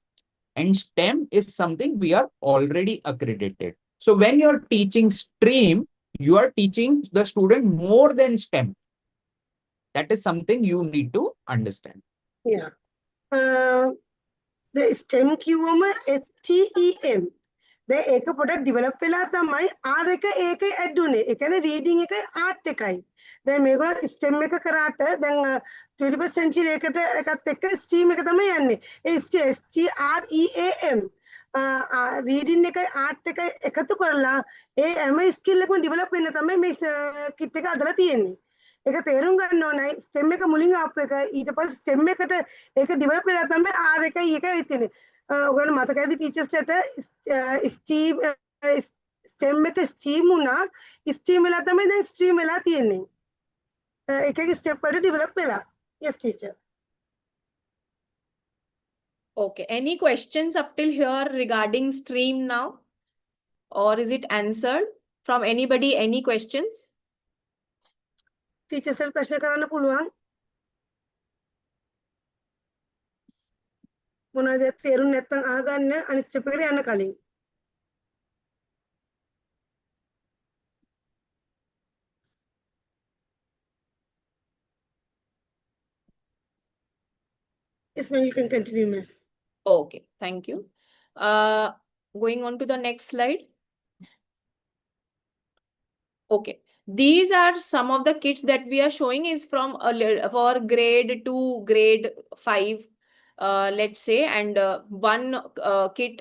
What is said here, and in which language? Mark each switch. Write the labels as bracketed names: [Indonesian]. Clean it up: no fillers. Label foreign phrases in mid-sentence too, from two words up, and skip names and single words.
[English] And STEM is something we are already accredited. So when you're teaching STREAM, you are teaching the student more than STEM. That is something you need to understand. Yeah. the STEM කිව්වම STEM. [Sinhala] දැන් ඒක පොඩක් ඩිවෙලොප් වෙලා තමයි R එක ඒකේ ඇඩ් උනේ. ඒ කියන්නේ රීඩින් එකයි ආර්ට් එකයි. දැන් මේගොල්ලෝ STEM එක කරාට දැන් [English] 21st century [Sinhala] එකත් එක්ක STEAM එක තමයි යන්නේ. ඒ STREAM රීඩින් එකයි ආර්ට් එකයි එකතු කරලා ඒ හැම ස්කිල් එකම ඩිවෙලොප් වෙන්න තමයි මේ කිට් එක හදලා තියෙන්නේ. ඒක තේරුම් ගන්න ඕනයි STEM එක මුලින් ආපු එක ඊට පස්සේ STEM එකට ඒක ඩිවෙලොප් වෙලා තමයි R එකයි එකයි තියෙන්නේ. ඔයගොල්ලෝ මතකයිද ටීචර්ස්ලට STEM එක STEAM වුණා STEAM වෙලා තමයි දැන් STREAM වෙලා තියෙන්නේ. එක එක ස්ටෙප් වලට ඩිවෙලොප් වෙලා. [English] Yes teacher. Okay. Any questions up till here regarding stream now? Or is it answered from anybody? Any questions? [Sinhala] ටීචර්ස්ට ප්‍රශ්න කරන්න පුළුවන්. මොනවද තේරුම් නැත්නම් අහගන්න අනිත් ස්ටෙප් එකට යන්න කලින්. [English] Yes, ma'am, you can continue, ma'am. Okay, thank you. Going on to the next slide. Okay, these are some of the kits that we are showing is from for grade 2, grade 5, let's say, and one kit.